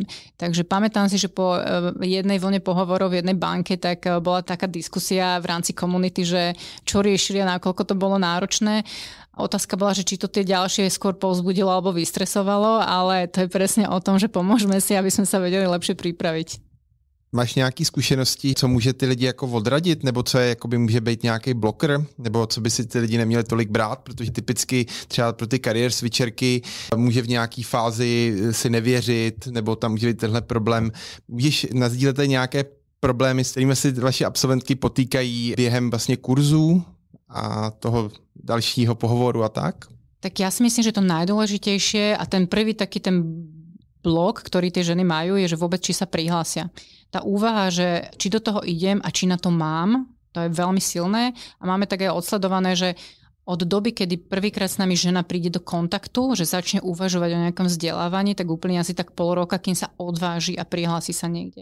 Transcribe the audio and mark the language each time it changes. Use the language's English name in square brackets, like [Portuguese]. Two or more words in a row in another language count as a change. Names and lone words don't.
[Slovak] Takže pamätám si, že po jednej vlne pohovorov v jednej banke tak bola taká diskusia v rámci komunity, že čo riešili a nakoľko to bolo náročné. Otázka bola, že či to tie ďalšie skôr povzbudilo alebo vystresovalo, ale to je presne o tom, že pomôžeme si, aby sme sa vedeli lepšie pripraviť. [Czech] Máš nějaké zkušenosti, co může ty lidi jako odradit, nebo co je, jakoby může být nějaký bloker, nebo co by si ty lidi neměli tolik brát, protože typicky třeba pro ty kariér switcherky může v nějaký fázi si nevěřit, nebo tam může být tenhle problém. Můžeš nasdílet nějaké problémy, s kterými si vaši absolventky potýkají během vlastně kurzů a toho dalšího pohovoru a tak? [Slovak] Tak ja si myslím, že to najdôležitejšie a ten prvý taký ten blok, ktorý tie ženy majú, je, že vôbec či sa prihlásia. Tá úvaha, že či do toho idem a či na to mám, to je veľmi silné a máme tak aj odsledované, že od doby, kedy prvýkrát s nami žena príde do kontaktu, že začne uvažovať o nejakom vzdelávaní, tak úplne asi tak pol roka, kým sa odváži a prihlási sa niekde.